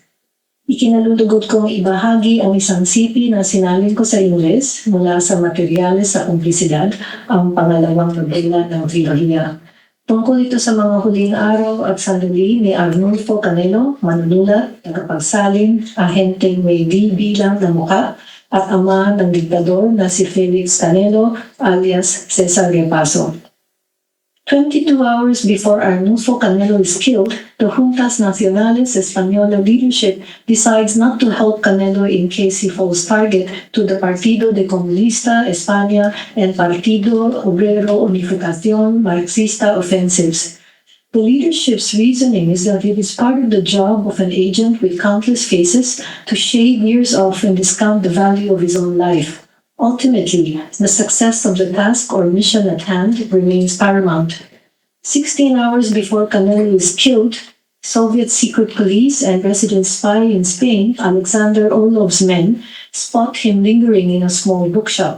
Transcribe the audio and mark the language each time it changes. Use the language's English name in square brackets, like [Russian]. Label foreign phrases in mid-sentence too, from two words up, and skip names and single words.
[Filipino] Ikinalulugod kong ibahagi ang isang sipi na sinalin ko sa Ingles mula sa materyales sa kumplisidad, ang pangalawang nobela ng trilohiya. Tungkol ito sa mga huling araw at sandali ni Arnulfo Canelo, manunulat, tagapagsalin, ahenteng may bilang na mukha, at ama ng diktador na si Felix Canelo alias Cesar Gepaso. [English] 22 hours before Arnulfo Canelo is killed, the Juntas Nacionales Española leadership decides not to help Canelo in case he falls target to the Partido de Comunista España and Partido Obrero Unificación Marxista offensives. The leadership's reasoning is that it is part of the job of an agent with countless faces to shave years off and discount the value of his own life. Ultimately, the success of the task or mission at hand remains paramount. 16 hours before Canelo is killed, Soviet secret police and resident spy in Spain, Alexander Orlov's men, spot him lingering in a small bookshop.